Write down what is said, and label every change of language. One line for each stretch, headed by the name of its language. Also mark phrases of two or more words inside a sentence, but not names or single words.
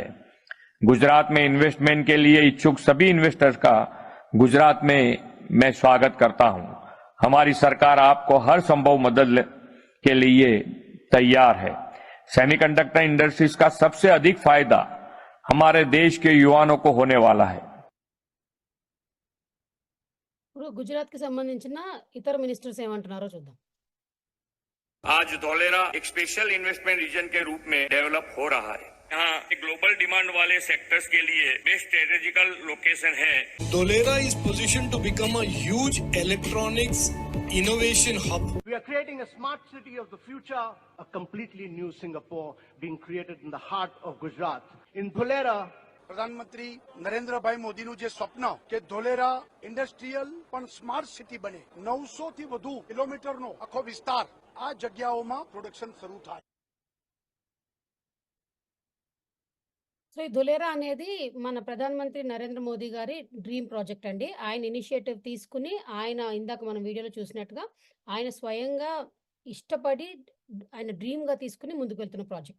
Hindi: गुजरात में इन्वेस्टमेंट के लिए इच्छुक सभी इन्वेस्टर्स का गुजरात में मैं स्वागत करता हूं। हमारी सरकार आपको हर संभव मदद के लिए तैयार है।
English: semiconductor industries
Hindi: का सबसे अधिक फायदा हमारे देश के युवाओं को होने वाला है।
Telugu: ఇప్పుడు గుజరాత్కి సంబంధించిన ఇతర మినిస్టర్స్ ఏమంటున్నారో చూద్దాం.
Hindi: आज धौलेरा एक
English: special investment region
Hindi: के रूप में डेवलप हो रहा है। यहाँ
English: global demand
Hindi: वाले सेक्टर्स के लिए
English: best strategical location
Hindi: है।
English: Dholera is positioned to become a huge electronics innovation hub. We are creating a smart city of the future, a completely new Singapore being created in the heart of Gujarat. In Dholera,
Gujarati: પ્રધાનમંત્રી નરેન્દ્રભાઈ મોદીનું જે સ્વપ્ન કે ધોલેરા ઇન્ડસ્ટ્રીયલ પણ
English: smart city
Gujarati: બને 900 થી વધુ કિલોમીટરનો આખો વિસ્તાર આ જગ્યાઓમાં પ્રોડક્શન શરૂ થાય.
Telugu: సో ఈ ధులేరా అనేది మన ప్రధానమంత్రి నరేంద్ర మోదీ గారి
English: dream project
Telugu: అండి. ఆయన ఇనిషియేటివ్ తీసుకుని ఆయన ఇందాక మనం వీడియోలో చూసినట్టుగా ఆయన స్వయంగా ఇష్టపడి ఆయన డ్రీమ్గా తీసుకుని ముందుకు వెళ్తున్న ప్రాజెక్ట్.